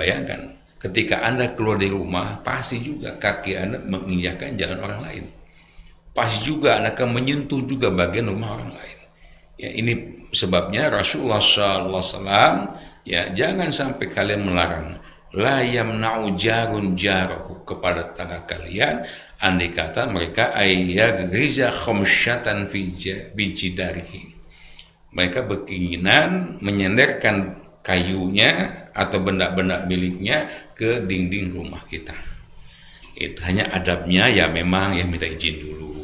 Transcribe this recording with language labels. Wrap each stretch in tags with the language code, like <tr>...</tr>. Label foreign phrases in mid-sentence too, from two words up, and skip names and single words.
<id>Bayangkan, ketika Anda keluar dari rumah, pasti juga kaki Anda menginjakkan jalan orang lain. Pasti juga Anda akan menyentuh juga bagian rumah orang lain. Ya, ini sebabnya Rasulullah SAW, ya, jangan sampai kalian melarang</id> <ar>لا يمنع جار جاره</ar> <id>kepada tetangga kalian, andai kata mereka</id> <ar>أن يغرز خشبة في جداره.</ar> <id>Mereka berkeinginan menyenderkan kayunya atau benda-benda miliknya ke dinding rumah kita. Itu hanya adabnya, ya memang ya minta izin dulu.</id>